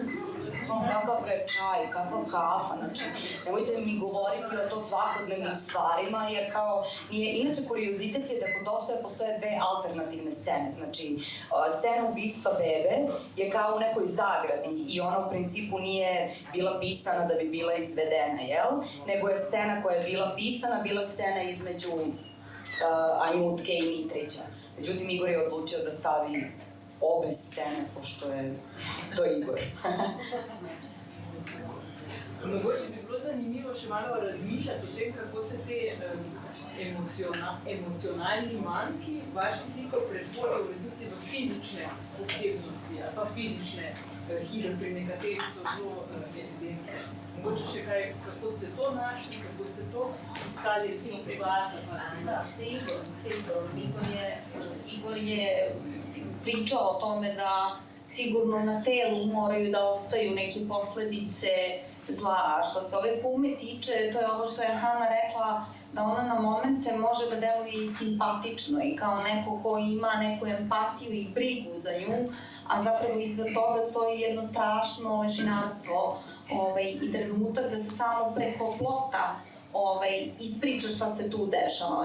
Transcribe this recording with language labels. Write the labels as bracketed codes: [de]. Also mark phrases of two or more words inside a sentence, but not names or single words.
[sr] Kakav bre čaj, kakva kafa, znači nemojte mi govoriti o to svakodnevnim stvarima jer kao nije, inače kuriozitet je da kod Dostoja postoje dve alternativne scene, znači scena ubistva bebe je kao u nekoj zagradi i ona u principu nije bila pisana da bi bila izvedena, jel? Nego je scena koja je bila pisana, bila scena između Anjutke i Mitrića. Međutim, Igor je odlučio da stavi obe scene, pošto je to Igor. [sl] Mogoče bi bilo zanimivo še malo razmišljati o tem, kako se te emocionalni manjki vaših likov pretvorijo v resnici v fizične osebnosti ali pa fizične hire, pri nekaterih so zelo evidentne. Mogoče še kaj, kako ste to našli, kako ste to iskali recimo pri vas? Da, se Igor. [sr] Igor je pričao o tome da sigurno na telu moraju da ostaju neke posledice zla. A što se ove kume tiče, to je ovo što je Hana rekla, da ona na momente može da deluje i simpatično i kao neko ko ima neku empatiju i brigu za nju, a zapravo iza toga stoji jedno strašno lešinarstvo i trenutak da se samo preko plota ispriča šta se tu dešava.